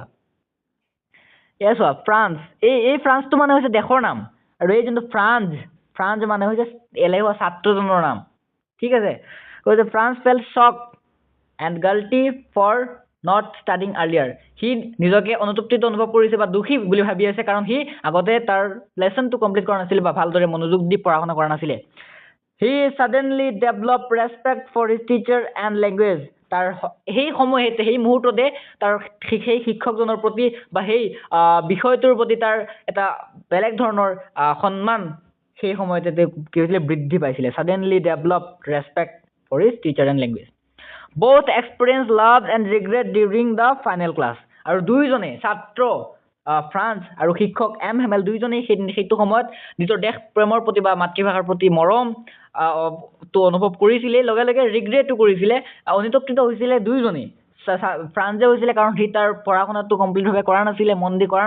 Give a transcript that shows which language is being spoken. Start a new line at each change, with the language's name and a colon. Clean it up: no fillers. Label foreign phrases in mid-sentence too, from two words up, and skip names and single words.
Assamese: চোৱা, ফ্ৰান্স এই ফ্ৰান্সটো মানে হৈছে দেশৰ নাম, আৰু এই যোনটো ফ্ৰান্স মানে হৈছে এলেহুৱা ছাত্ৰজনৰ নাম। ঠিক আছে, কৈছে
English: France felt shocked and guilty for not studying earlier.
Assamese: সি নিজকে অনুতপ্তিত অনুভৱ কৰিছে বা দুখী বুলি ভাবি আছে, কাৰণ সি আগতে তাৰ লেচনটো কমপ্লিট কৰা নাছিলে বা ভালদৰে মনোযোগ দি পঢ়া শুনা কৰা নাছিলে।
English: He suddenly developed respect for his teacher and language.
Assamese: তাৰ সেই সময়তে সেই মুহূৰ্ততে তাৰ সেই শিক্ষকজনৰ প্ৰতি বা সেই বিষয়টোৰ প্ৰতি তাৰ এটা বেলেগ ধৰণৰ সন্মান সেই সময়তে কি হৈছিলে বৃদ্ধি পাইছিলে
English: suddenly developed respect for his teacher and language. Both experienced love and regret during the final class.
Assamese: আৰু দুইজনে ছাত্ৰ ফ্ৰান্স আৰু শিক্ষক এম হেমেল দুইজনেই সেইটো সময়ত নিজৰ দেশ প্ৰেমৰ প্ৰতি বা মাতৃভাষাৰ প্ৰতি মৰম তো অনুভৱ কৰিছিলে লগে লগে ৰিগ্ৰেটো কৰিছিলে অনুতপ্ত হৈছিলে দুইজনেই ফ্ৰান্সে হৈছিলে কাৰণ সি তাৰ পঢ়া শুনাটো কমপ্লিটভাৱে কৰা নাছিলে মন দি কৰা